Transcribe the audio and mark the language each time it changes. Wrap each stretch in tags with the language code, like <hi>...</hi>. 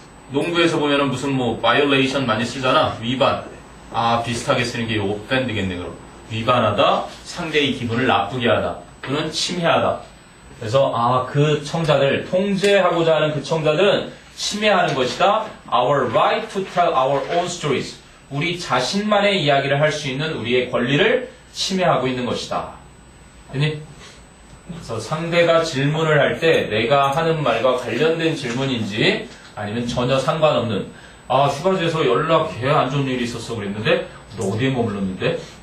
<ko>농구에서 보면은 무슨 뭐 violation 많이 쓰잖아. 위반. 아, 비슷하게 쓰는 게 offend겠네, 그럼. 위반하다, 상대의 기분을 나쁘게 하다. 또는 침해하다. 그래서, 아, 그 청자들, 통제하고자 하는 그 청자들은 침해하는 것이다.</ko> <en>Our right to tell our own stories.</en> <ko>우리 자신만의 이야기를 할 수 있는 우리의 권리를 침해하고 있는 것이다. 됐니? 그래서 상대가 질문을 할 때 내가 하는 말과 관련된 질문인지 아니면 전혀 상관없는, 아, 휴가지에서 연락 개 안 좋은 일이 있었어 그랬는데 너 어디에 머물렀는데?</ko>